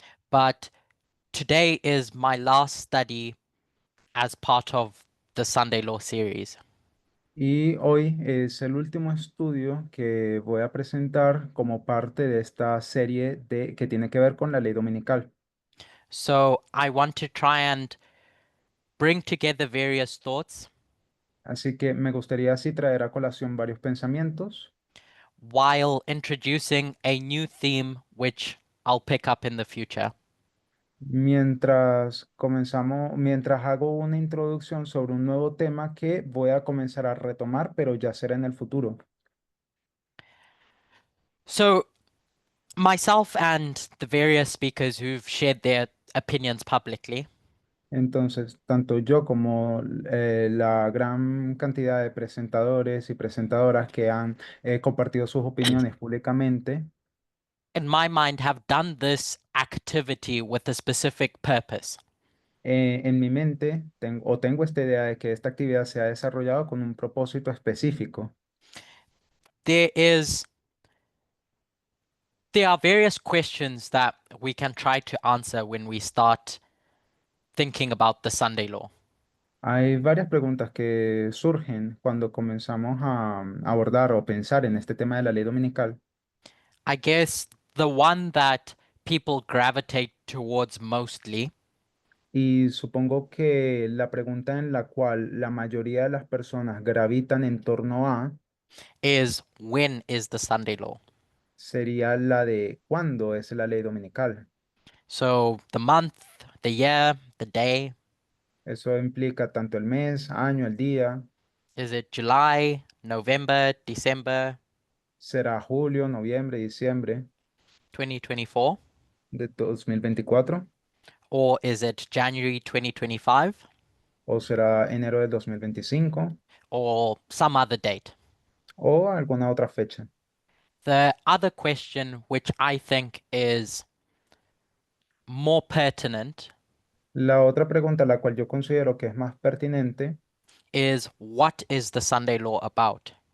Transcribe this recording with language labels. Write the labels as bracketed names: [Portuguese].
[English] But today is my last study as part of the Sunday Law series. [Spanish] Y hoy es el último estudio que voy a presentar como parte de esta serie que tiene que ver con la ley dominical. [English] So I want to try and bring together various thoughts [Spanish] Así que me gustaría así traer a colación varios pensamientos [English] while introducing a new theme which I'll pick up in the future. [Spanish] mientras hago una introducción sobre un nuevo tema que voy a comenzar a retomar, pero ya será en el futuro. [English] So myself and the various speakers who've shared their opinions publicly [Spanish] Entonces, tanto yo como la gran cantidad de presentadores y presentadoras que han compartido sus opiniones públicamente, [English] in my mind have done this activity with a specific purpose. [Spanish] en mi mente tengo esta idea de que esta actividad se ha desarrollado con un propósito específico. [English] There are various questions that we can try to answer when we start thinking about the Sunday law. [Spanish] Hay varias preguntas que surgen cuando comenzamos a abordar o pensar en este tema de la ley dominical. [English] I guess the one that people gravitate towards mostly [Spanish] Y supongo que la pregunta en la cual la mayoría de las personas gravitan en torno a [English] is when is the Sunday law? [Spanish] sería la de ¿cuándo es la ley dominical? [English] So the month, the year, the day. [Spanish] Eso implica tanto el mes, año, el día. [English] Is it July, November, December [Spanish] ¿Será julio, noviembre, diciembre [English] 2024? [Spanish] de 2024? [English] Or is it January 2025? [Spanish] ¿O será enero de 2025? [English] Or some other date? [Spanish] ¿O alguna otra fecha? [English] The other question, which I think is more pertinent, [Spanish] La otra pregunta, la cual yo considero que es más pertinente, [English] is what is the Sunday law about?